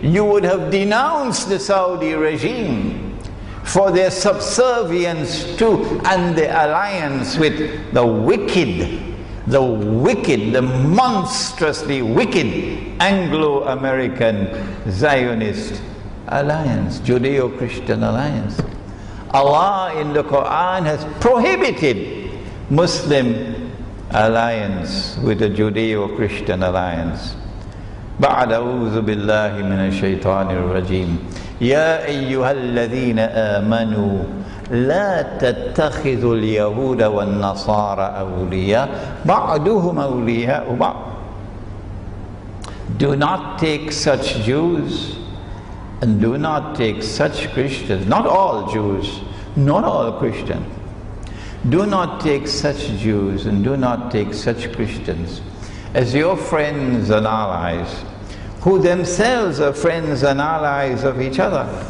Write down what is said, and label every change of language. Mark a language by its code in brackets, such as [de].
[en] you would have denounced the Saudi regime for their subservience to and the alliance with the wicked, the monstrously wicked Anglo-American Zionist alliance, Judeo-Christian alliance. Allah in the Quran has prohibited Muslim alliance with the Judeo-Christian alliance. [ar] بعد أعوذ بالله من الشيطان الرجيم يا أيها الذين آمنوا لا تتخذوا اليهود والنصارى أولياء بعضهم أولياء بعض. [en] Do not take such Jews and do not take such Christians, not all Jews, not all Christians. Do not take such Jews and do not take such Christians as your friends and allies, who themselves are friends and allies of each other.